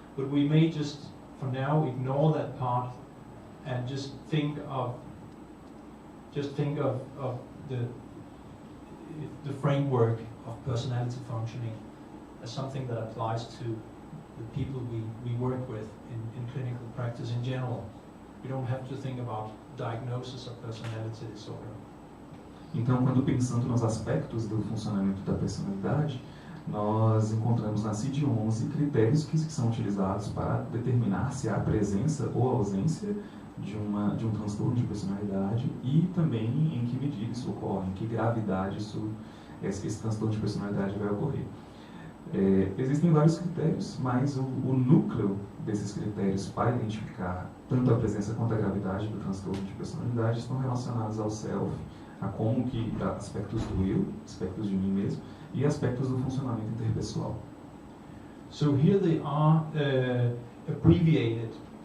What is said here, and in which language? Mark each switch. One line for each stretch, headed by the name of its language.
English: But we may just, for now, ignore that part and just think of the framework of personality functioning as something that applies to the people we work with in clinical practice in general. We don't have to think about diagnosis of personality disorder.
Portuguese: Então, quando pensando nos aspectos do funcionamento da personalidade, nós encontramos na CID-11 critérios que são utilizados para determinar se há presença ou ausência de um transtorno de personalidade e também em que medida isso ocorre, em que gravidade esse transtorno de personalidade vai ocorrer. Existem vários critérios, mas o núcleo desses critérios para identificar tanto a presença quanto a gravidade do transtorno de personalidade estão relacionados ao self, a como que aspectos do eu, aspectos de mim mesmo, e aspectos do funcionamento interpessoal.
English: So here they are abbreviated.